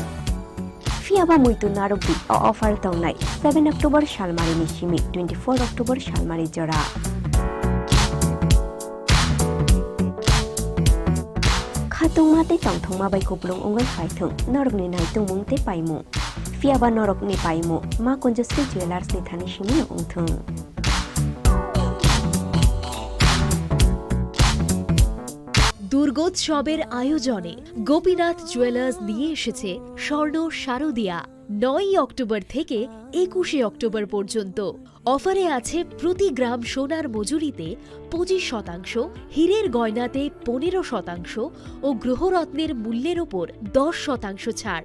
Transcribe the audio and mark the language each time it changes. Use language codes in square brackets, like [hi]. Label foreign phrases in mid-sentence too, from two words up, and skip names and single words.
[trp] Fiaba muitu narubi o offer tongnai 7 October shalmari ni shimi 24 October shalmari jora. Khatung mate tongthong ma bai kuplung ongai phaithung norok ni nai tungmung te paimu. Fiaba norok ni paimu ma konjasti jewelers ni thani shimi ongthung. [bn] দুর্গোৎসবের আয়োজনে গোপীনাথ জুয়েলার্স নিয়ে এসেছে স্বর্ণ শারদিয়া 9 অক্টোবর থেকে 21 অক্টোবর পর্যন্ত অফারে আছে প্রতি গ্রাম সোনার মজুরিতে 25%, হীরের গয়নাতে 15% ও গ্রহরত্নের মূল্যের ওপর 10% ছাড়।